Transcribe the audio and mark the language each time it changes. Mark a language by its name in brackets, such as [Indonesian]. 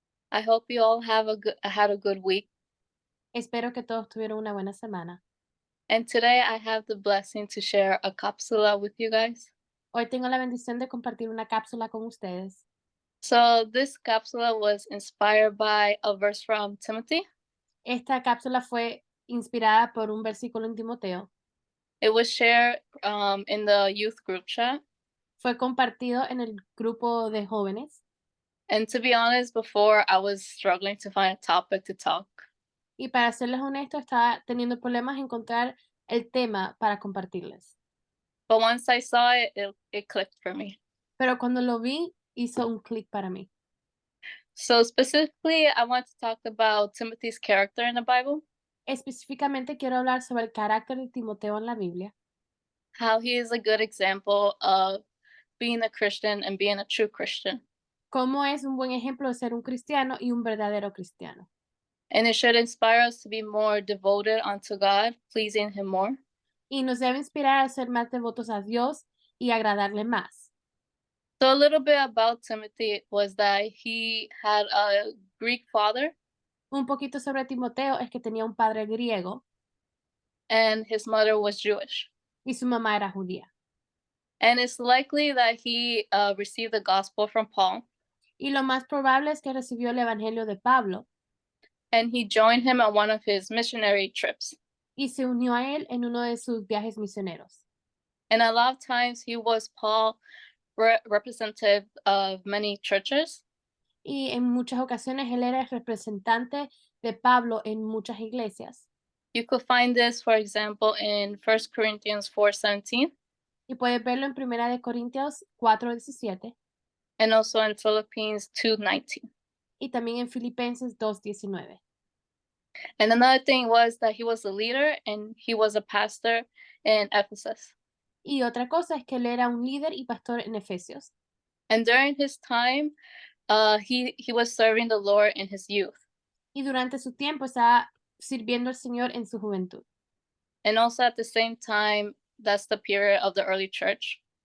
[English] I hope you all have had a good week. [Spanish] Espero que todos tuvieron una buena semana. [English] And today I have the blessing to share a capsula with you guys. [Spanish] Hoy tengo la bendición de compartir una cápsula con ustedes. [English] So this capsula was inspired by a verse from Timothy. [Spanish] Esta cápsula fue inspirada por un versículo en Timoteo. [English] It was shared in the youth group chat. [Spanish] Fue compartido en el grupo de jóvenes. [English] And to be honest, before I was struggling to find a topic to talk. [Spanish] Y para serles honesto, estaba teniendo problemas en encontrar el tema para compartirles. [English] But once I saw it clicked for me. [Spanish] Pero cuando lo vi, hizo un clic para mí. [English] So specifically, I want to talk about Timothy's character in the Bible. [Spanish] Específicamente quiero hablar sobre el carácter de Timoteo en la Biblia. [English] How he is a good example of being a Christian and being a true Christian. [Spanish] Cómo es un buen ejemplo de ser un cristiano y un verdadero cristiano. [English] And it should inspire us to be more devoted unto God, pleasing Him more. [Spanish] Y nos debe inspirar a ser más devotos a Dios y agradarle más. [English] So a little bit about Timothy was that he had a Greek father [Spanish] Un poquito sobre Timoteo es que tenía un padre griego [English] and his mother was Jewish. [Spanish] y su mamá era judía. [English] And it's likely that he received the gospel from Paul [Spanish] Y lo más probable es que recibió el evangelio de Pablo [English] and he joined him on one of his missionary trips. [Spanish] y se unió a él en uno de sus viajes misioneros. [English] And a lot of times he was Paul representative of many churches. [Spanish] Y en muchas ocasiones él era el representante de Pablo en muchas iglesias. [English] You could find this, for example, in 1 Corinthians 4:17 [Spanish] Y puedes verlo en Primera de Corintios 4:17 [English] and also in Philippians 2:19. [Spanish] y también en Filipenses 2:19. [English] And another thing was that he was a leader and he was a pastor in Ephesus. [Spanish] Y otra cosa es que él era un líder y pastor en Efesios. [English] And during his time, he was serving the Lord in his youth. [Spanish] Y durante su tiempo estaba sirviendo al Señor en su juventud. [English] And also at the same time, that's the period of the early church.